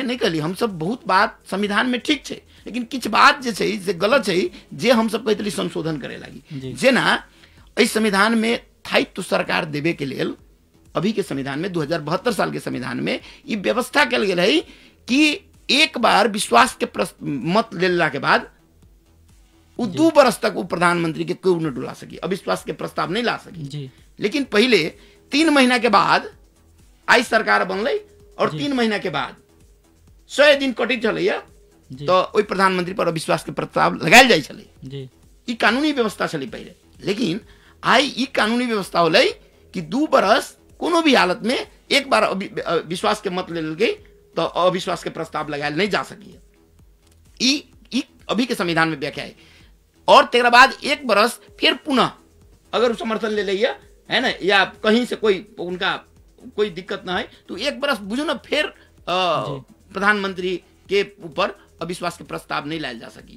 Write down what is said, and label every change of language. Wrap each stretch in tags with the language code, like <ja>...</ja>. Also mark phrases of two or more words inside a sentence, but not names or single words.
<mai>नहीं कहली हम सब बहुत बात संविधान में ठीक है, लेकिन किछ बात जे छै से गलत है जे हम सब कहते संशोधन करे लगी, जेना इस संविधान में स्थायित्व सरकार देवे के लेल अभी के संविधान में 2072 साल के संविधान में ये व्यवस्था कल गेल है कि एक बार विश्वास के मत लेला के बाद 2 बरस तक वो प्रधानमंत्री के क्यों न डुला सकी, अविश्वास के प्रस्ताव नहीं ला सकी। लेकिन पहले 3 महीना के बाद आई सरकार बनल और 3 महीना के बाद 100 दिन कटे चलैया तो वही प्रधानमंत्री पर अविश्वास के प्रस्ताव लगायल जाय छलै। ई कानूनी व्यवस्था छलै पहले, लेकिन आई ई कानूनी व्यवस्था होलै कि 2 बरस कोनो भी हालत में एक बार विश्वास के मत लेल गई तो अविश्वास के प्रस्ताव लगायल नहीं जा सकी। ई अभी के संविधान में व्याख्या है। और तेरा बाद 1 बरस फिर पुनः अगर समर्थन ले लिया है ना, या कहीं से कोई उनका कोई दिक्कत ना है तो 1 बरस बुझो ना फिर प्रधानमंत्री के ऊपर अविश्वास के प्रस्ताव नहीं लायल जा सकी।</mai>